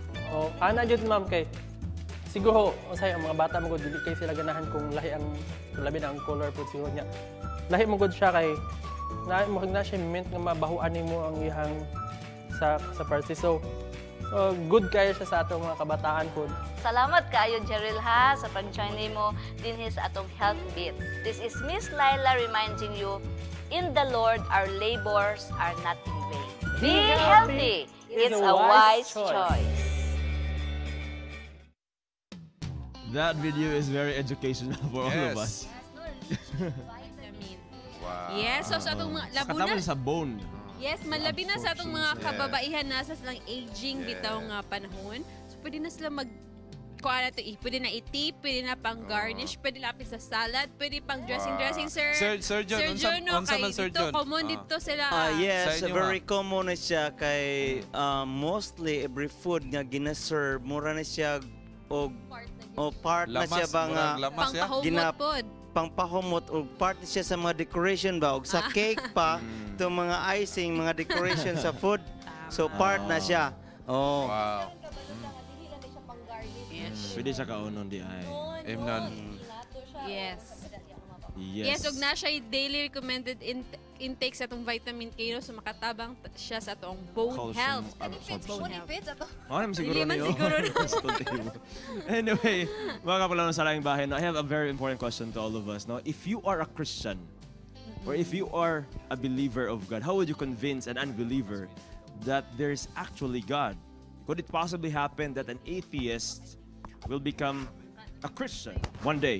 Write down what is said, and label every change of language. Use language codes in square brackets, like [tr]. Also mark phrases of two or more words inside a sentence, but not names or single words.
[ceb] Oh, ana jud ma'am kay siguro unsay ang mga bata mo gud dili kay sila ganahan kung lahi ang labi na ang color pud siguro niya. Lahi mo gud siya kay na siya mint nga mabahuan nimo ang ihang sa parsley. So good kayo siya sa atong mga kabataan po. Salamat kaayo Jeril ha sa pag-join nimo dinhi sa atong Health Beat. [en] This is Miss Laila reminding you, in the Lord our labors are not in vain. Be healthy. It's a wise choice. That video is very educational for all of us. [ceb] Wow. Yes, so sa atong mga labunan sa bone. Yes, malabi na sa atong mga kababaihan na sa silang aging bitaw nga panahon. So pwede na sila kuha na ito, pwede na itip, pwede na pang garnish, pwede lapis sa salad, pwede pang dressing, sir. Sir John, unsa man Sir John? [tl] Common dito sila. [ceb] Yes, [en] very common [ceb] na siya kay mostly [en] every food [ceb] nga gina-serve, mura na siya o part na siya ba nga pangpahumot pod. Pangpahumot o part na siya sa mga decoration ba o sa cake pa, itong mga icing, mga decoration sa food. So part na siya. Oh. Wow. Pwede siya kaunon di ay. Amen. Yes. Yes. Yes, ug na siya [en] daily recommended intake [ceb] sa atong vitamin K no, so makatabang siya sa atong [en] bone health. Bone health. [ceb] Naman siguro Dili man niyo. siguro. Anyway, mga kapalaran sa laing bahay, no, [en] I have a very important question to all of us. No? If you are a Christian, or if you are a believer of God, how would you convince an unbeliever that there's actually God? Could it possibly happen that an atheist will become a Christian one day?